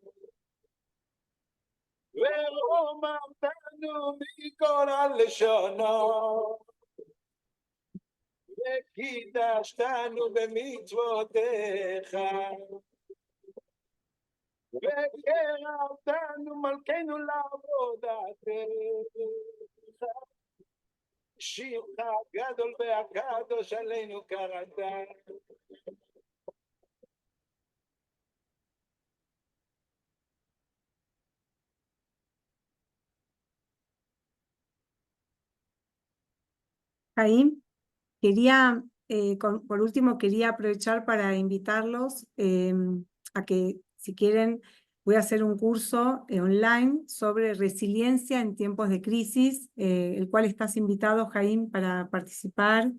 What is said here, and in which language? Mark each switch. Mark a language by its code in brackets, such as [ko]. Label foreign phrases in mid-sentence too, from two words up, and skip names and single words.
[he] ורוממתנו מכל הלשונות, וקידשתנו במצוותיך, וקרבתנו מלכנו לעבודתך, שירך גדול והקדוש עלינו קראת. [es] Jaime, quería, por último, quería aprovechar para invitarlos a que, si quieren, voy a hacer un curso online sobre resiliencia en tiempos de crisis, el cual estás invitado, Jaime, para participar.